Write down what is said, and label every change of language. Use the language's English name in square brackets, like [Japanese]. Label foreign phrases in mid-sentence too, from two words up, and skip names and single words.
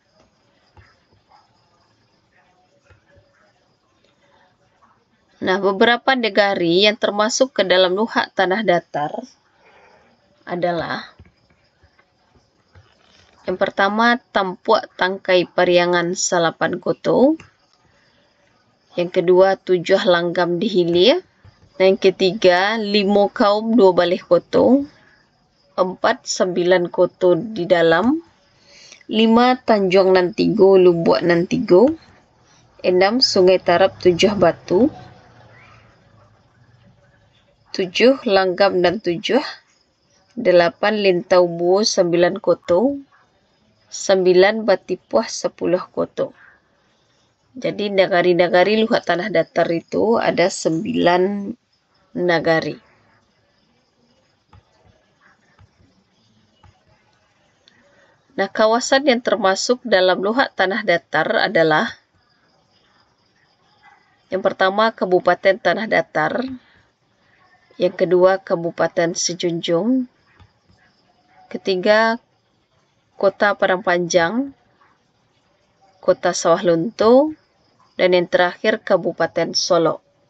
[Indonesian] Nah, beberapa negari yang termasuk ke dalam Luhak Tanah Datar adalah yang pertama Tampuak Tangkai Pariangan Salapan Koto, yang kedua Tujuh Langgam di Hilir, dan yang ketiga Limo Kaum Dua Baleh Koto, 4 9 Koto di dalam, 5 Tanjung Nan Tigo Lubuak Nan Tigo, 6 Sungai Tarap 7 Batu, 7 Langgam dan 7, 8 Lintau Buo 9 Koto, 9 Batipuah 10 Koto. Jadi nagari-nagari Luhak Tanah Datar itu ada 9 nagari. Nah, kawasan yang termasuk dalam luhak tanah datar adalah yang pertama Kabupaten Tanah Datar, yang kedua Kabupaten Sejunjung, ketiga Kota Padang Panjang, Kota Sawah Lunto, dan yang terakhir Kabupaten Solo.